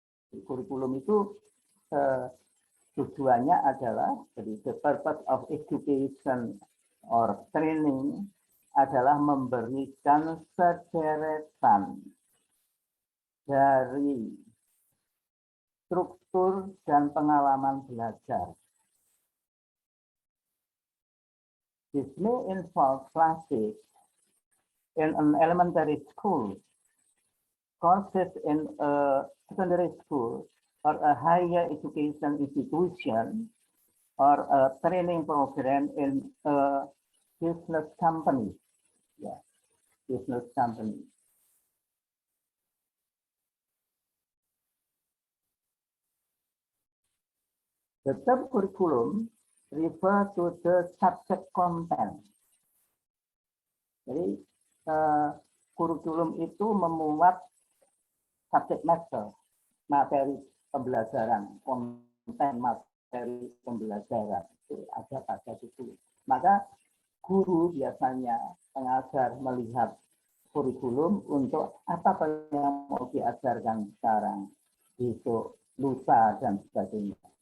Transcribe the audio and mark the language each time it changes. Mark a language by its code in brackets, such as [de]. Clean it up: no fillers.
[id] Kurikulum itu tujuannya adalah, jadi [en] the purpose of education or training [id] adalah memberikan sederetan dari struktur dan pengalaman belajar. [en] This may involve classes in an elementary school, courses in a secondary school, or a higher education institution, or a training program in a business company. Yeah, business company. The term curriculum refer to the subject content. [id] Jadi kurikulum itu memuat subject matter, materi pembelajaran, konten materi pembelajaran itu ada pada situ. Maka guru biasanya pengajar melihat kurikulum untuk apa yang mau diajarkan sekarang, besok, lusa, dan sebagainya.